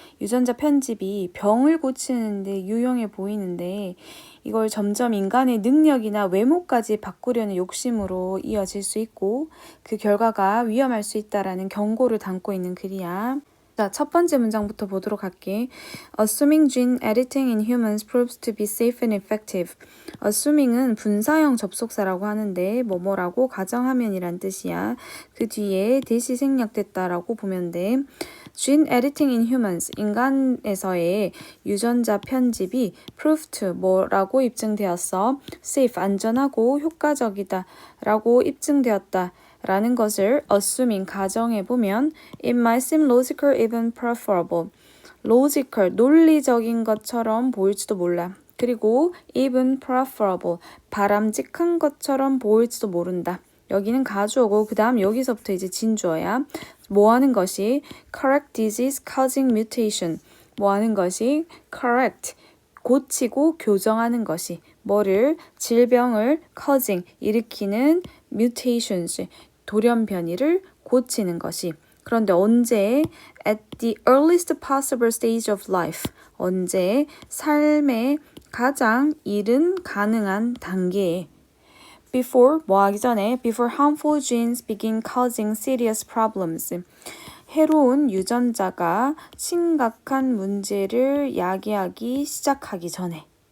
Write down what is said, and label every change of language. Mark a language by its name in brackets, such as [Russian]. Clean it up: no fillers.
[Korean] 유전자 편집이 병을 고치는데 유용해 보이는데 이걸 점점 인간의 능력이나 외모까지 바꾸려는 욕심으로 이어질 수 있고 그 결과가 위험할 수 있다라는 경고를 담고 있는 글이야. 자, 첫 번째 문장부터 보도록 할게. [English] Assuming gene editing in humans proves to be safe and effective. [Korean] Assuming은 분사형 접속사라고 하는데 뭐뭐라고 가정하면이란 뜻이야. 그 뒤에 대시 생략됐다라고 보면 돼. [English] Gene editing in humans, [Korean] 인간에서의 유전자 편집이 proved 뭐라고 입증되었어? safe, 안전하고 효과적이다 라고 입증되었다. 라는 것을 [English] assuming [Korean] 가정해보면 [English] it might seem logical even preferable. [Korean] logical, 논리적인 것처럼 보일지도 몰라. 그리고 [English] even preferable, [Korean] 바람직한 것처럼 보일지도 모른다. 여기는 가주어고 그 다음 여기서부터 이제 진주어야. 뭐 하는 것이 [English] correct disease causing mutation. [Korean] 뭐 하는 것이 correct, 고치고 교정하는 것이 뭐를 질병을 causing, 일으키는 mutations, 돌연변이를 고치는 것이. 그런데 언제? [English] At the earliest possible stage of life. [Korean] 언제? 삶의 가장 이른 가능한 단계에. Before, 뭐 하기 전에? [English] Before harmful genes begin causing serious problems. [Korean] 해로운 유전자가 심각한 문제를 야기하기 시작하기 전에.